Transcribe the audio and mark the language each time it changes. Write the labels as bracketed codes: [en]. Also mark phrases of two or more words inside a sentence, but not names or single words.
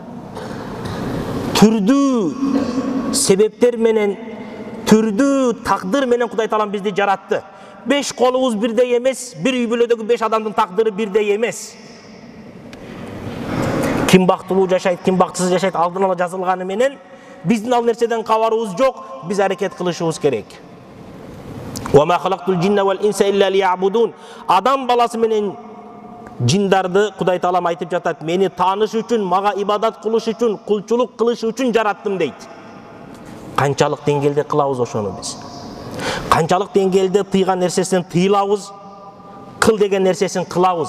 [ky] Түрдүү себептер менен, түрдүү тагдыр менен Кудай Таалам бизди жаратты. 5 колубуз бирдей эмес, бир үй бүлөдөгү 5 адамдын тагдыры бирдей эмес. Ким бактылуу жашайт, ким бактысыз жашайт алдын ала жазылганы менен биздин ал нерседен кабарыбыз жок, биз аракет кылышыбыз керек. [ar] وما خلقت الجن والإنس إلا ليعبدون. [ky] Адам баласы менен жиндарды Кудай Таалам айтып жатат, мени тааныш үчүн, мага ибадат кылыш үчүн, кулчулук кылыш үчүн жараттым дейт. Канчалык деңгээлде кылабыз ошону биз? Канчалык деңгээлде тыйган нерсесин тыйлабыз, кыл деген нерсесин кылабыз?